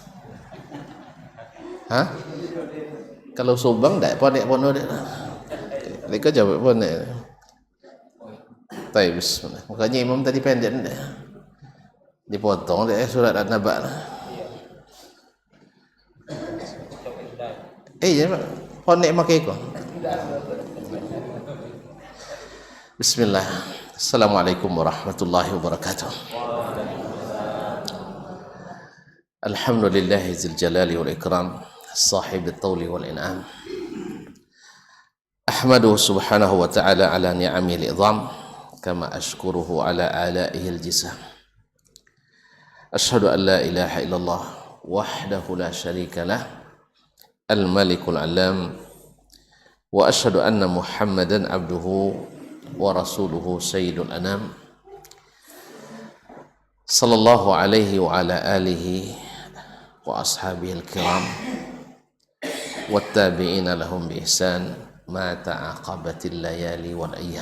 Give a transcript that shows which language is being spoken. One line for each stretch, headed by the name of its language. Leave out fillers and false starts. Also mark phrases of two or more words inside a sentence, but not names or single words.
Malay: Hah? Kalau Subang dah ponek dia. Mereka capek ponek. Baik, bismillah. Makanya imam tadi pendek dah. Dipotong dia surat An-Naba. Jangan ponek makai kau. Bismillah.
Arabic: السلام عليكم ورحمة الله وبركاته. الحمد لله ذي الجلال والإكرام، صاحب الطول والإنعام. أحمده سبحانه وتعالى على نعمه العظام، كما أشكره على آلائه الجسام. أشهد أن لا إله إلا الله وحده لا شريك له، الملك العلام، وأشهد أن محمدا عبده ورسوله سيد الأنام، صلى الله عليه وعلى آله وأصحابه الكرام والتابعين لهم بإحسان ما تعاقبت الليالي والأيام.